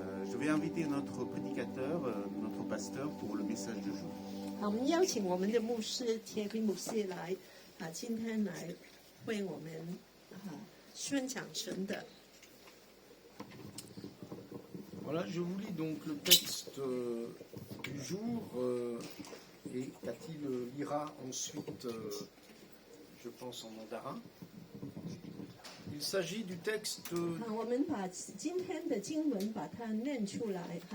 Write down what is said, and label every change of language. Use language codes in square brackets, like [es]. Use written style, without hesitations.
[fr] Je vais inviter notre prédicateur, notre pasteur pour le message du jour. [zh] 好，我们邀请我们的牧师铁皮牧师来今天来为我们宣讲神的。 [fr] Voilà, je vous lis donc le texte du jour et Cathy le lira ensuite, je pense en mandarin. Il s'agit du texte [zh] 好，我们把今天的经文把它念出来。